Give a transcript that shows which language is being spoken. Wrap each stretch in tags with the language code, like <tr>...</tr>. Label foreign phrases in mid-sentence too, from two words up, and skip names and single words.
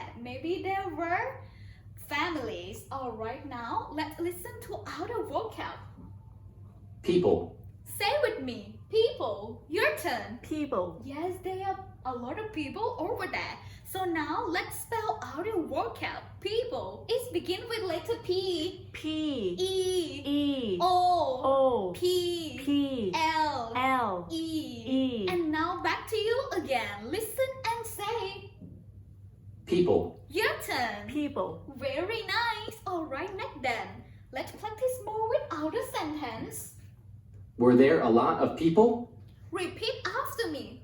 <en>Maybe there were families. Alright, now let's listen to our vocab. People. Say with me. People. Your turn. People. Yes, there are a lot of people over there. So now let's spell out a vocab. People. It begin with letter P. P. E. E. O. O. P. P. L. L. E. E. And now back to you again. Listen and say. People. Your turn. People. Very nice. Alright, next then. Let's practice more with our sentence. Were there a lot of people? Repeat after me.</en>